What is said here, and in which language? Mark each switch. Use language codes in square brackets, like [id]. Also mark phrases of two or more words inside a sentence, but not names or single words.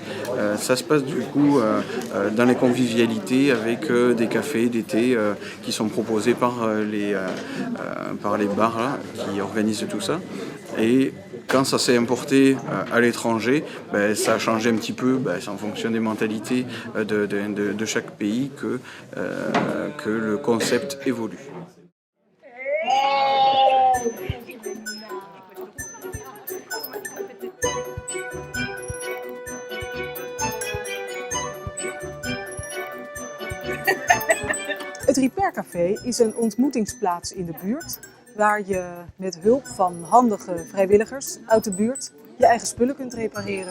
[fr] Ça se passe du coup dans les convivialités avec des cafés, des thés qui sont proposés par les bars là, qui organisent tout ça. Et quand ça s'est importé à l'étranger, ça a changé un petit peu, c'est en fonction des mentalités de chaque pays que le concept évolue. [nl] Het Repaircafé is een ontmoetingsplaats in de buurt waar je met hulp van handige vrijwilligers uit de buurt je eigen spullen kunt repareren.